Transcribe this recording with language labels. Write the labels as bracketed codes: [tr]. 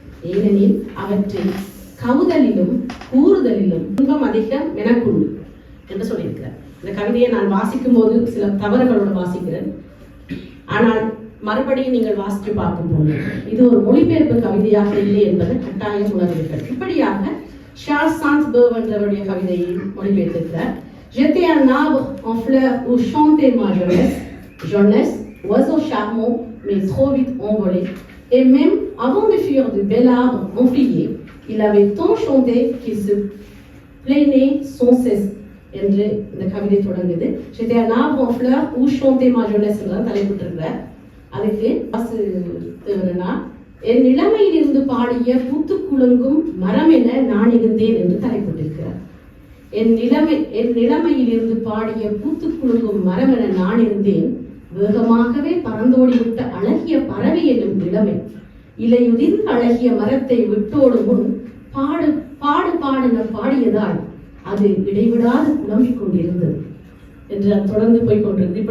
[ta] ஏனெனில் அவற்றை கவுதலிலும் கூறுதலிலும் துன்பம் அதிகம் எனக்குண்டு என்று சொல்லியிருக்கிறார். இந்த கவிதையை நான் வாசிக்கும் போது சில தவறுகளோடு வாசிக்கிறேன். ஆனால் மறுபடியும் நீங்கள் வாசித்து பார்க்கும்போது இது ஒரு மொழிபெயர்ப்பு கவிதையாக இல்லை என்பதை கட்டாயம் உணர்வீர்கள். இப்படியாக சார்ல்ஸ் சான்ஸ்பர்க் என்றவருடைய கவிதையை மொழிபெயர்த்திருக்கிறார். [fr] J'étais un arbre en fleur où chantait ma jeunesse, oiseau charmant mais trop vite envolé. Et même avant de fuir du bel arbre enfilé, il avait tant chanté qu'il se plaignait sans cesse. [ta] என்று இந்த கவிதை தொடங்குது. [fr] J'étais un arbre en fleur où chantait ma jeunesse [ta] என்று தலைப்பிட்டிருக்கிறார். அதுக்கு வாசுதேவனா என் இளமையிலிருந்து பாடிய பூத்து குலுங்கும் மரம் என நான் இருந்தேன் என்று தலைப்பிட்டிருக்கிறார். என் நிலைமையிலிருந்து பாடிய பூத்து குலுங்கும் மரம் என நான் இருந்தேன், வேகமாகவே பறந்தோடிவிட்ட அழகிய பறவை என்னும் இளமை, இலையுதிர்ந்த அழகிய மரத்தை விட்டோடு முன் பாடு பாடு பாடென பாடியதால் அது இடைவிடாது குழம்பிக் கொண்டிருந்தது என்று தொடர்ந்து போய்கொண்டிருந்தது.